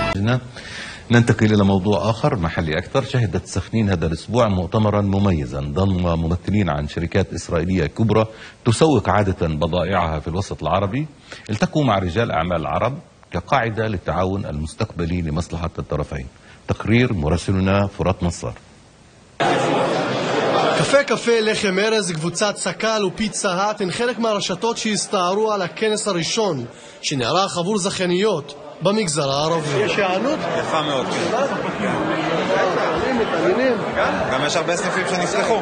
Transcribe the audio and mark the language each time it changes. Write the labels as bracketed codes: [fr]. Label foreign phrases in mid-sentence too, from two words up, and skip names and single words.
[ar] ننتقل إلى موضوع آخر محلي أكثر. شهدت سخنين هذا الأسبوع مؤتمرا مميزا ضم ممثلين عن شركات إسرائيلية كبرى تسوق عادة بضائعها في الوسط العربي. التقوا مع رجال أعمال عرب كقاعدة للتعاون المستقبلي لمصلحة الطرفين. تقرير مراسلنا فرات نصار. [he] קפה, לחם ארז, קבוצת סקל ופיצה האט הן חלק מהרשתות שהסתערו על הכנס הראשון שנערך עבור זכייניות במגזר הערבי. יש הענות? יפה מאוד. גם יש הרבה סניפים שנפתחו.